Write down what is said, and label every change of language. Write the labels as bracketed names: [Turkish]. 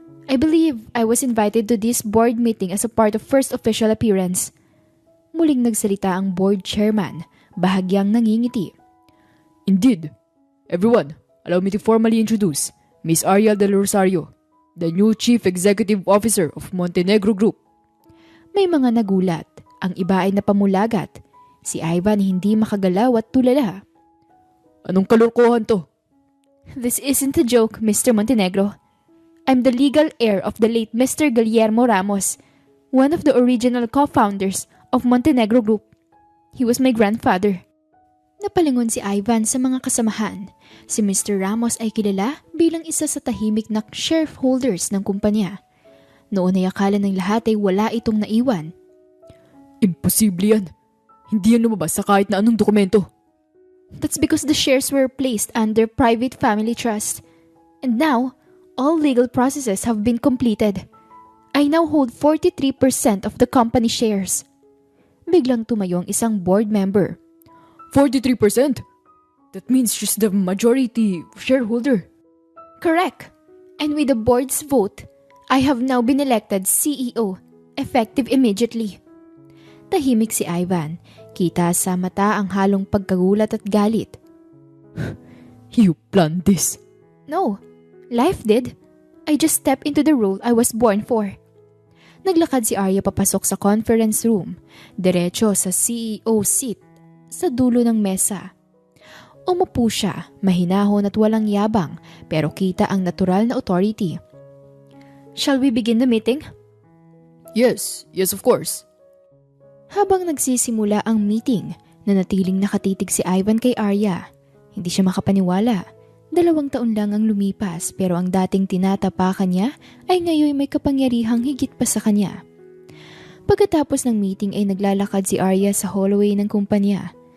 [English] I believe I was invited to this board meeting as a part of first official appearance. [Filipino] Muling nagsalita ang board chairman, bahagyang nangingiti. [English] Indeed. Everyone, allow me to formally introduce Miss Arya del Rosario, the new Chief Executive Officer of Montenegro Group. [Filipino] May mga nagulat, ang iba ay napamulagat. Si Ivan hindi makagalaw at tulala. Anong kalurkohan to? [English] This isn't a joke, Mr. Montenegro. I'm the legal heir of the late Mr. Guillermo Ramos, one of the original co-founders of Montenegro Group. He was my grandfather. [Filipino] Napalingon si Ivan sa mga kasamahan. Si Mr. Ramos ay kilala bilang isa sa tahimik na shareholders ng kumpanya. Noon ay akala ng lahat ay wala itong naiwan. Imposible yan. Hindi yan lumabas sa kahit na anong dokumento. [English] That's because the shares were placed under private family trust. And now, all legal processes have been completed. I now hold 43% of the company shares. [Filipino] Biglang tumayo ang isang board member. [English] 43%? That means she's the majority shareholder. Correct. And with the board's vote, I have now been elected CEO, effective immediately. [Filipino] Tahimik si Ivan. Kita sa mata ang halong pagkagulat at galit. [English] You planned this. No, life did. I just stepped into the role I was born for. [Filipino] Naglakad si Arya papasok sa conference room, diretso sa CEO seat, sa dulo ng mesa. Umupo siya, mahinahon at walang yabang, pero kita ang natural na authority. [English] Shall we begin the meeting? Yes, of course. [Filipino] Habang nagsisimula ang meeting, nanatiling nakatitig si Ivan kay Arya. Hindi siya makapaniwala. 2 taon lang ang lumipas pero ang dating tinatapakan niya ay ngayon may kapangyarihang higit pa sa kanya. Pagkatapos ng meeting ay naglalakad si Arya sa hallway ng kumpanya.